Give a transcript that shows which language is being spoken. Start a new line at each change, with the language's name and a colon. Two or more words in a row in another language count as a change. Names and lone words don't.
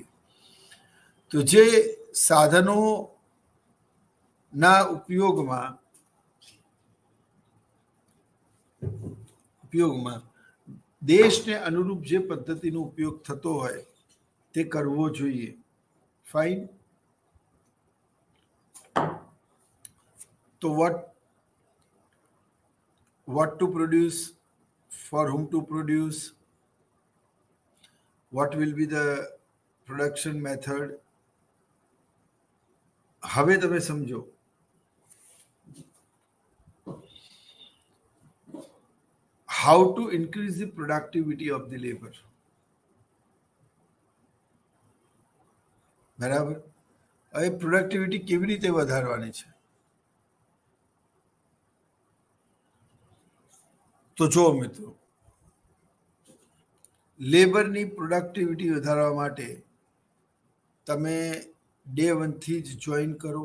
Gujarati: તો જે સાધનોના ઉપયોગમાં દેશને અનુરૂપ જે પદ્ધતિનો ઉપયોગ થતો હોય તે કરવો જોઈએ. ફાઇન.
English: તો what to produce, for whom to produce, what will be the production method.
Gujarati: હવે તમે સમજો,
English: how to increase the productivity of the labor.
Gujarati: બરાબર. હવે પ્રોડક્ટિવિટી કેવી રીતે વધારવાની છે? તો જો મિત્રો, લેબરની પ્રોડક્ટિવિટી વધારવા માટે તમે ડે 1 થી જ જોઈન કરો.